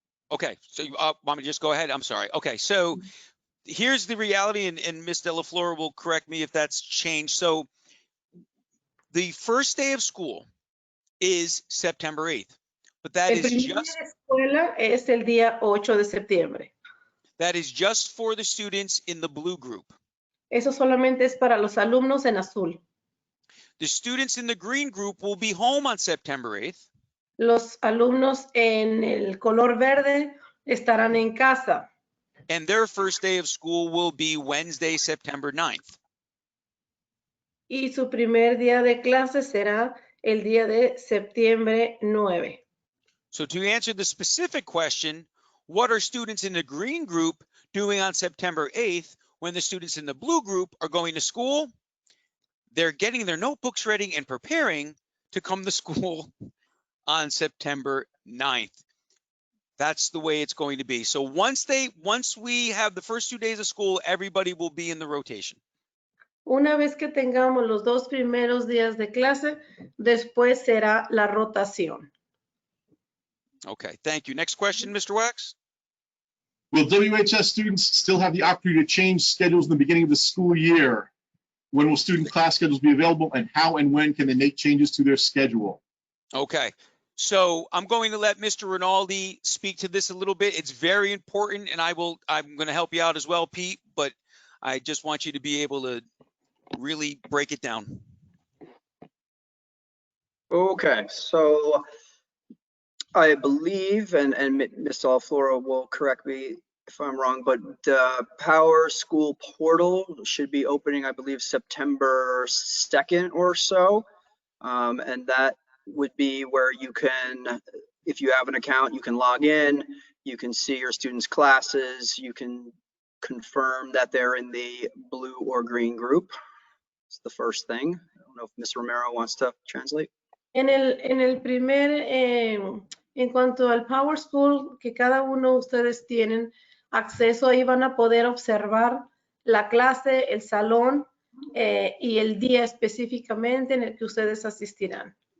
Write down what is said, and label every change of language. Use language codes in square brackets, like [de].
[en] Okay, so you want me to just go ahead? I'm sorry. Okay, so here's the reality, and Ms. De La Flor will correct me if that's changed. So the first day of school is September 8th, but that [es] El [en] is [es] primer día de escuela es el día 8 de septiembre. [en] That is just for the students in the blue group. [es] Eso solamente es para los alumnos en azul. [en] The students in the green group will be home on September 8th. [es] Los alumnos en el color verde estarán en casa. [en] And their first day of school will be Wednesday, September 9th. [es] Y su primer día de clase será el día de septiembre 9. [en] So to answer the specific question, what are students in the green group doing on September 8th when the students in the blue group are going to school? They're getting their notebooks ready and preparing to come to school on September 9th. That's the way it's going to be. So once we have the first 2 days of school, everybody will be in the rotation. [es] Una vez que tengamos los 2 primeros días de clase, después será la rotación. [en] Okay, thank you. Next question, Mr. Wax. Will WHS students still have the opportunity to change schedules in the beginning of the school year? When will student class schedules be available, and how and when can they make changes to their schedule? Okay, so I'm going to let Mr. Rinaldi speak to this a little bit. It's very important, and I'm going to help you out as well, Pete, but I just want you to be able to really break it down. Okay, so I believe, and Ms. De La Flor will correct me if I'm wrong, but the Power School portal should be opening, I believe, September 2nd or so. And that would be where you can, if you have an account, you can log in, you can see your students' classes, you can confirm that they're in the blue or green group. It's the first thing. I don't know if Ms. Romero wants to translate. [es] En el primer, en cuanto al Power School, que cada uno de ustedes tienen acceso, ahí van a poder observar la clase, el salón y el día específicamente en el que ustedes asistirán.